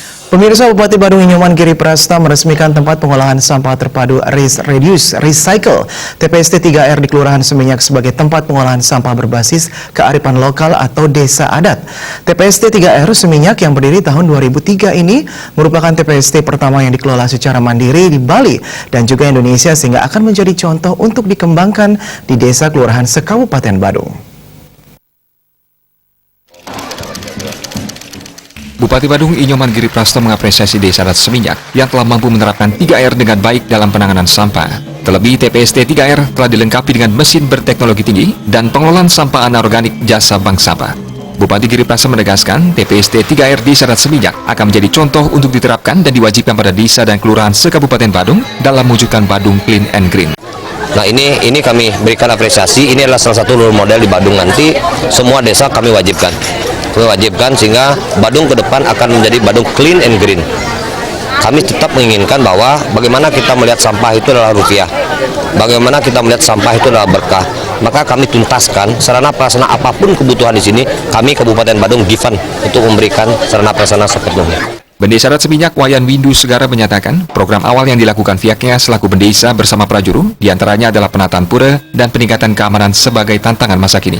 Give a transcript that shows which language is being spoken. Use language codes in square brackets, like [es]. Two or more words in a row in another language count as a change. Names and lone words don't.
[id] Pemirsa, Bupati Badung Inyoman Giri Prasta meresmikan tempat pengolahan sampah terpadu [en] Reduce Recycle [id] TPST 3R di Kelurahan Seminyak sebagai tempat pengolahan sampah berbasis kearifan lokal atau desa adat. TPST 3R Seminyak yang berdiri tahun 2003 ini merupakan TPST pertama yang dikelola secara mandiri di Bali dan juga Indonesia sehingga akan menjadi contoh untuk dikembangkan di desa kelurahan se-Kabupaten Badung. Bupati Badung Inyoman Giri Prasta mengapresiasi Desa Adat Seminyak yang telah mampu menerapkan 3R dengan baik dalam penanganan sampah. Terlebih, TPST 3R telah dilengkapi dengan mesin berteknologi tinggi dan pengelolaan sampah anorganik jasa bank sampah. Bupati Giri Prasta menegaskan TPST 3R di Desa Adat Seminyak akan menjadi contoh untuk diterapkan dan diwajibkan pada desa dan kelurahan se-Kabupaten Badung dalam mewujudkan Badung [en] Clean and Green. [id] Nah ini kami berikan apresiasi, ini adalah salah satu [en] role model [id] di Badung nanti, semua desa kami wajibkan sehingga Badung ke depan akan menjadi Badung [en] clean and green. [id] Kami tetap menginginkan bahwa bagaimana kita melihat sampah itu adalah rupiah, bagaimana kita melihat sampah itu adalah berkah, maka kami tuntaskan sarana prasarana apapun kebutuhan di sini, kami Kabupaten Badung given untuk memberikan sarana prasarana sepenuhnya. Bendesa Adat Seminyak Wayan Windu Segara menyatakan program awal yang dilakukan pihaknya selaku bendesa bersama prajuru diantaranya adalah penataan pura dan peningkatan keamanan sebagai tantangan masa kini.